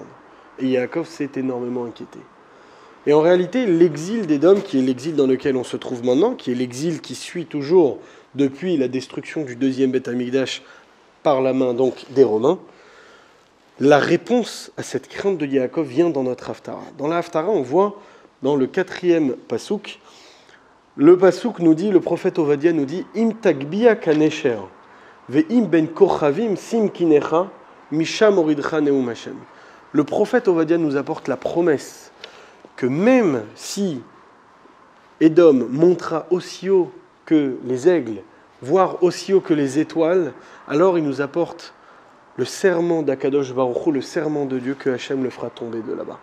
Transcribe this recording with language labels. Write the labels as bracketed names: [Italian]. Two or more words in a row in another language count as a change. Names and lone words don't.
[French] Et Yaakov s'est énormément inquiété. Et en réalité, l'exil d'Édom, qui est l'exil dans lequel on se trouve maintenant, qui est l'exil qui suit toujours depuis la destruction du deuxième Beth Amikdash par la main donc des Romains, la réponse à cette crainte de Yaakov vient dans notre Haftara. Dans la Haftara, on voit dans le 4e pasouk, le pasouk nous dit, le prophète Ovadia nous dit, [Hebrew] אם תגביה כנשר, ואם בין כוכבים שים קנך, משם אורידך נאם השם. [French] Le prophète Ovadia nous apporte la promesse que même si Édom montera aussi haut que les aigles, voire aussi haut que les étoiles, alors il nous apporte le serment d'Akadosh Baruch Hu, le serment de Dieu que Hachem le fera tomber de là-bas.